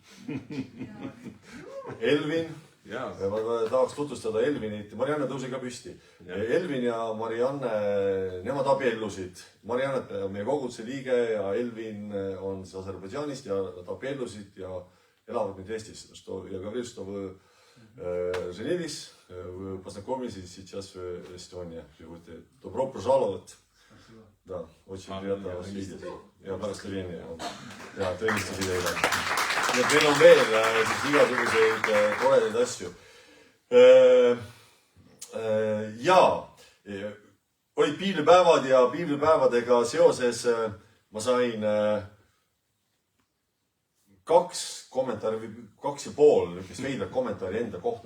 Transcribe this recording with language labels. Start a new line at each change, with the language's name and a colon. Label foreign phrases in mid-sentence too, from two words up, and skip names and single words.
Estonian: Elvin, ma tahaks tutvustada Elvinit. Marianne tõuse ka püsti. Elvin ja Marianne, nemad abiellusid. Marianne on meie koguduse liige ja Elvin on Aserbaidžaanist ja nad abiellusid ja elavad nüüd Eestis.
Russian: Ja Gavril женились познакомились сейчас в Эстонии. Добро пожаловать. Да, очень приятно вас видеть. Ja благословение.
Estonian: Ja tõenistusi teile. Ja meil on veel igasuguseid toredaid asju. Ja olid piilipäevad ja piilipäevadega seoses ma sain 2 kommentaari, 2,5 niisugust veidrat kommentaari enda kohta.